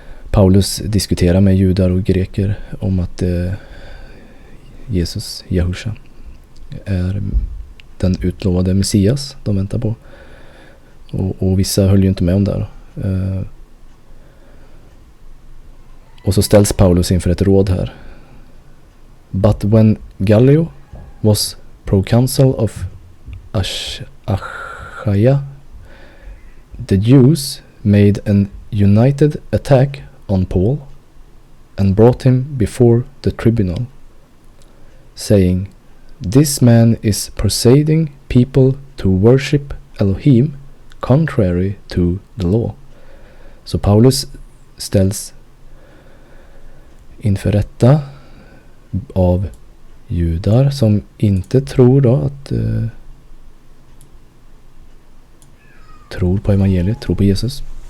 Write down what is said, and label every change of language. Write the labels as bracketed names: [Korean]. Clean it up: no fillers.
[Swedish] Paulus diskuterar med judar och greker om att Jesus, Jehusha, är den utlovade Messias de väntar på. Och vissa höll ju inte med om det. Och så ställs Paulus inför ett råd här. [English] But when Gallio was proconsul of Achaia, the Jews made an united attack on Paul and brought him before the tribunal, saying, "This man is persuading people to worship Elohim contrary to the law." [Swedish] Så Paulus ställs inför rätta av judar som inte tror då att tror på evangeliet, tror på Jesus.